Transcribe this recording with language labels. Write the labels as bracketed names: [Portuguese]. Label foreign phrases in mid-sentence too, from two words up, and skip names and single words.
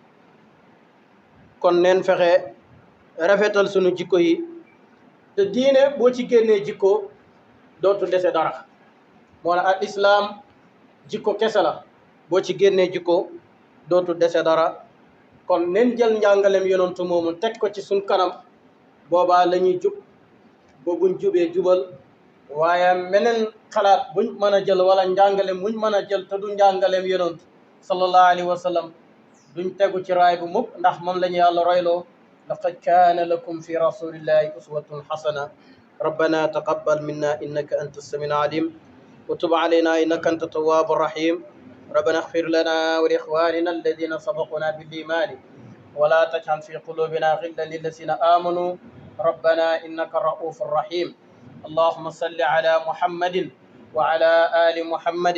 [Wolof] kon neen fexe rafetal sunu jikko yi te diine boo ci génnee jikko dootu dese dara moo ne al islam jikko kese la boo ci génnee jikko dootu dese dara kon nen jël njàngalem yonantu moomu teg ko ci suñ kanam boobaa la ñuy jub ba buñ jubee jubal waaye meneen xalaat buñ mën a jël wala njàngalem muñ mën a jël te du njàngalem yonantu [Arabic] صلى الله عليه وسلم [Wolof] duñ tegu ci raay bu mukk ndax moom la ñu yàlla royloo [Arabic] لقد كان لكم في رسول الله أسوة حسنة ربنا تقبل منا إنك أنت السميع العليم وتب علينا إنك أنت التواب الرحيم ربنا اغفر لنا ولإخواننا الذين سبقونا بالإيمان ولا تجعل في قلوبنا غلا للذين آمنوا ربنا إنك رؤوف رحيم اللهم صل على محمد وعلى آل محمد